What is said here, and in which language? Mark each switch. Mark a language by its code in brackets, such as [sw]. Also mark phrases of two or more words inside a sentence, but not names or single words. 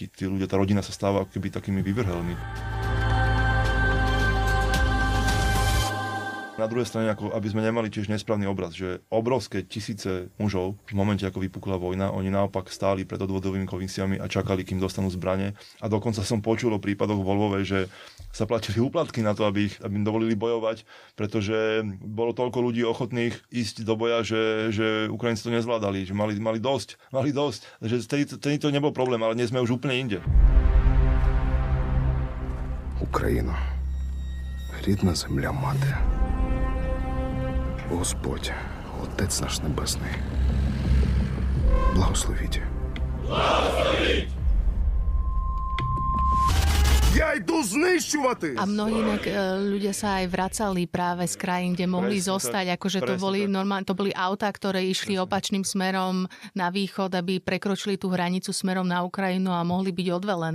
[sk] Tí ľudia, tá rodina sa stáva ako keby takými vyvrhelmi. Na druhej strane, aby sme nemali tiež nesprávny obraz, že obrovské tisíce mužov v momente, ako vypukla vojna, oni naopak stáli pred odvodovými komisiami a čakali, kým dostanú zbrane. A dokonca som počul o prípadoch vo Lvove, že sa platili úplatky na to, aby im dovolili bojovať, pretože bolo toľko ľudí ochotných ísť do boja, že Ukrajinci to nezvládali, že mali dosť. Že vtedy to nebol problém, ale dnes sme už úplne inde. [uk] Україна, рідна земля мати. Господь, Отець наш Небесний, благословіть. Благословіть! Ja idú znищувати! [sk] A mnohí ľudia sa aj vracali práve z krajín, kde mohli zostať, akože to boli autá, ktoré išli opačným smerom na východ, aby prekročili tú hranicu smerom na Ukrajinu a mohli byť odvelení.